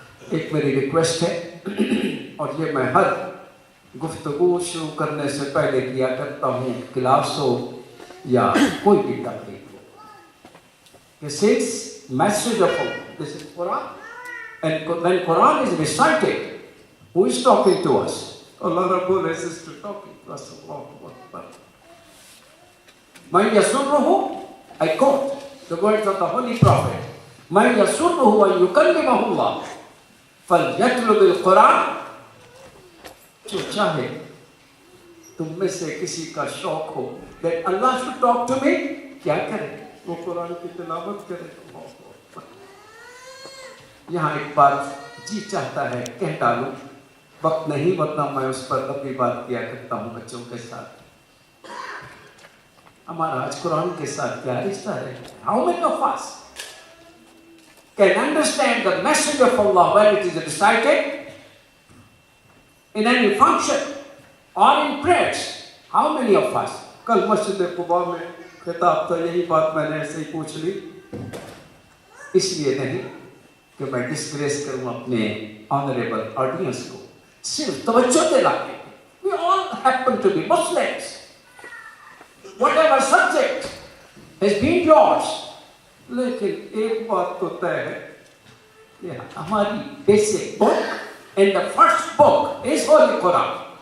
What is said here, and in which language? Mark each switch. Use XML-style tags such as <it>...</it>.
<ur>ایک میری ریکویسٹ ہے, اور یہ میں ہر گفتگو شروع کرنے سے پہلے کیا کرتا ہوں, کلاس ہو یا کوئی بھی تقریب ہو, کہ</ur> <en>since message of Allah, this is Quran, and when Quran is recited, who is talking to us? Allah Rabbul Izzat is talking to us.</en> <ar>Allahu Akbar. مَنْ يَسُرُّهُ,</ar> <en>I quote the words of the Holy Prophet,</en> <ar>مَنْ يَسُرُّهُ أَنْ يُكَلِّمَهُ اللَّهُ فَلْيَطْلُبِ الْقُرْآنَ.</ar> <ur>جو چاہے تم میں سے کسی کا شوق ہو</ur> <en>that Allah should talk to me,</en> <ur>کیا کرے, وہ قرآن کی تلاوت کرے. یہاں ایک بات جی چاہتا ہے کہہ ڈالوں, وقت نہیں ورنہ میں اس پر اپنی بات کیا کرتا ہوں بچوں کے ساتھ. ہمارا آج قرآن کے ساتھ کیا رشتہ ہے؟</ur> <en>How many of us can understand the message of Allah when it is recited in any function or in prayers? How many of us?</en> <ur>کل مسجد قباء میں خطاب تھا, یہی بات میں نے ایسے ہی پوچھ لی, اس لیے نہیں کہ میں ڈسگریس کروں اپنے آنریبل آڈینس کو, صرف توجہ دلا کے.</ur> <en>We all happen to be Muslims. Whatever subject has been yours.</en> <ur>لیکن ایک بات تو طے ہے کہ ہماری basic book</ur> <en>and the first book is Holy Quran.</en>